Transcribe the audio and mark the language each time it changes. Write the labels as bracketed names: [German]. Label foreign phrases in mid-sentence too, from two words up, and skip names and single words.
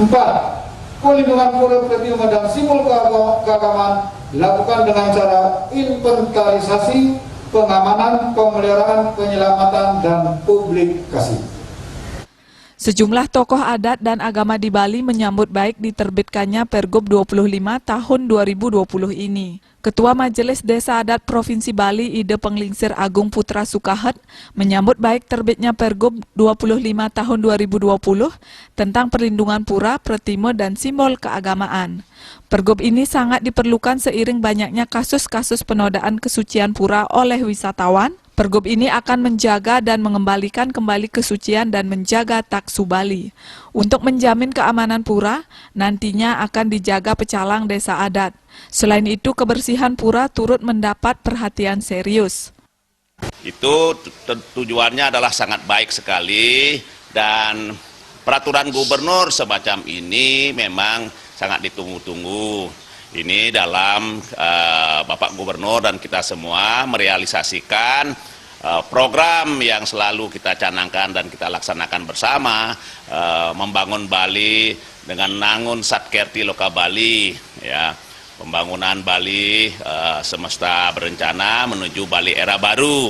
[Indonesian] Pelindungan pura, pritima, dan simbol keagamaan dilakukan dengan cara inventarisasi, pengamanan, pemeliharaan, penyelamatan, dan publikasi. Sejumlah tokoh adat dan agama di Bali menyambut baik diterbitkannya Pergub 25 tahun 2020 ini. Ketua Majelis Desa Adat Provinsi Bali Ide Penglingsir Agung Putra Sukahat menyambut baik terbitnya Pergub 25 tahun 2020 tentang perlindungan pura, pratime, dan simbol keagamaan. Pergub ini sangat diperlukan seiring banyaknya kasus-kasus penodaan kesucian pura oleh wisatawan. Pergub ini akan menjaga dan mengembalikan kembali kesucian dan menjaga taksu Bali. Untuk menjamin keamanan pura, nantinya akan dijaga pecalang desa adat. Selain itu, kebersihan pura turut mendapat perhatian serius. Itu tujuannya adalah sangat baik sekali, dan peraturan gubernur semacam ini memang sangat ditunggu-tunggu. Ini dalam Bapak Gubernur dan kita semua merealisasikan program yang selalu kita canangkan dan kita laksanakan bersama, membangun Bali dengan nangun Satkerti Loka Bali, ya, pembangunan Bali semesta berencana menuju Bali era baru.